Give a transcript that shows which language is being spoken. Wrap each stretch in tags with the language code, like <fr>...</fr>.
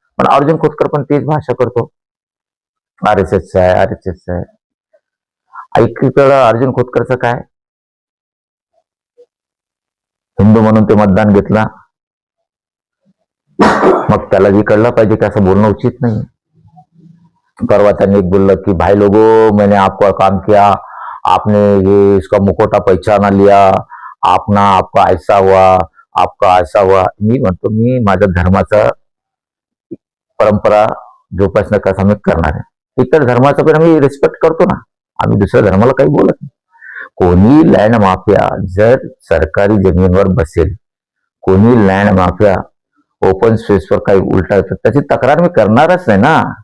<mr>पण अर्जुन खोतकर पण तेच भाषा करतो, RSSचा आहे, RSSचा आहे. ऐकीकडं अर्जुन खोतकरचं काय, हिंदू म्हणून ते मतदान घेतला, मग त्याला जी कळलं पाहिजे की असं बोलणं उचित नाही. परवा त्यांनी एक बोललं की</mr> <hi>भाई लोगों, मैंने आपका काम किया, आपने ये इसका मुखोटा पहचाना लिया, आपका ऐसा हुआ, आपका ऐसा हुआ.</hi> <mr>मी म्हणतो, मी माझ्या धर्माचा परंपरा जोपासना कसा मी करणार आहे. इतर धर्माचा पण आम्ही रिस्पेक्ट करतो ना, आम्ही दुसऱ्या धर्माला काही बोलत नाही. कोणी लँड माफिया जर सरकारी जमिनीवर बसेल, कोणी लँड माफिया ओपन स्पेसवर काही उलटा, त्याची तक्रार मी करणारच नाही ना.</mr>